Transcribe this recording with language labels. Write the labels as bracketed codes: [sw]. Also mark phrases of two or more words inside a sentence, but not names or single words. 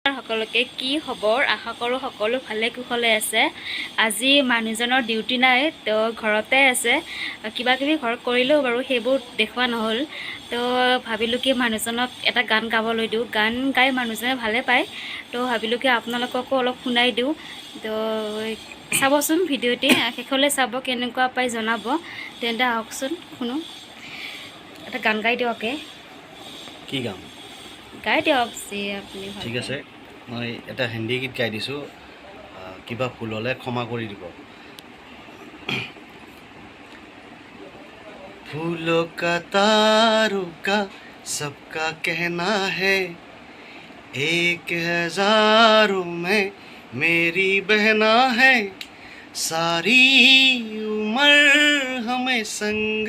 [as] সকলোকে কি খবৰ আশা কৰোঁ সকলো ভালে কুশলে আছে আজি মানুহজনৰ ডিউটি নাই তো ঘৰতে আছে কিবা কিবি ঘৰত কৰিলেও বাৰু সেইবোৰ দেখুৱা নহ'ল তো ভাবিলোঁ কি মানুহজনক এটা গান গাবলৈ দিওঁ গান গাই মানুহজনে ভালে পায় তো ভাবিলোঁ কি আপোনালোককো অলপ শুনাই দিওঁ তো চাবচোন ভিডিঅ'টি শেষলৈ চাব কেনেকুৱা পাই জনাব তেন্তে আহকচোন শুনো এটা গান গাই দিয়কে কি গান গাই দিয়ক যি আপুনি ঠিক আছে মই এটা হিন্দী গীত গাই দিছোঁ কিবা ভুল হ'লে ক্ষমা কৰি দিব [hi] फूलों का तारों का सबका कहना है एक हजारों में मेरी बहना है सारी उम्र हमें संग